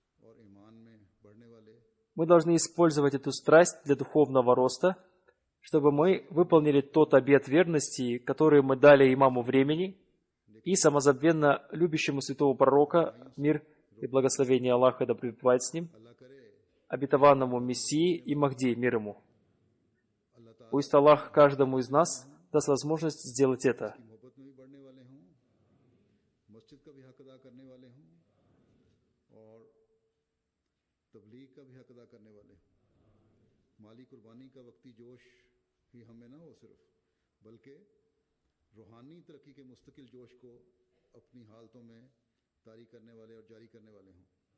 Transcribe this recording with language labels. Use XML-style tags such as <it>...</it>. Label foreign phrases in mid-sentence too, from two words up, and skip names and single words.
<ru>Мы должны использовать эту страсть для духовного роста, чтобы мы выполнили тот обет верности, который мы дали имаму времени и самозабвенно любящему святого пророка, мир и благословение Аллаха да пребывает с ним, обетованному Мессии и Махди, мир ему. Пусть Аллах каждому из нас даст возможность сделать это.</ru> <ur>بلکہ روحانی ترقی کے مستقل جوش کو اپنی حالتوں میں طاری کرنے والے اور جاری کرنے والے ہوں,</ur>